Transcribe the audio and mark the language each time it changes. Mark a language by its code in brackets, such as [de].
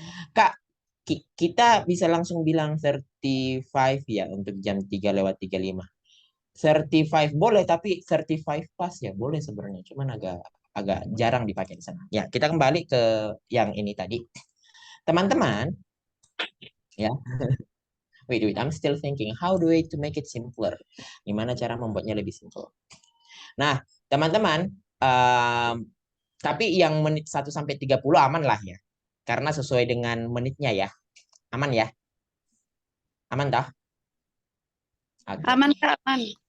[id] Kak, kita bisa langsung bilang 35 ya untuk jam 3:35. 35 boleh, tapi 35 pas ya boleh sebenarnya. Cuman agak agak jarang dipakai di sana. Ya, kita kembali ke yang ini tadi. Teman-teman, ya. [en] Wait, I'm still thinking how do I to make it simpler? [id] Gimana cara membuatnya lebih simple? Nah, teman-teman, tapi yang menit 1 sampai 30 aman lah ya. Karena sesuai dengan menitnya ya. Aman ya? Aman toh? Oke. Aman, Kak, aman.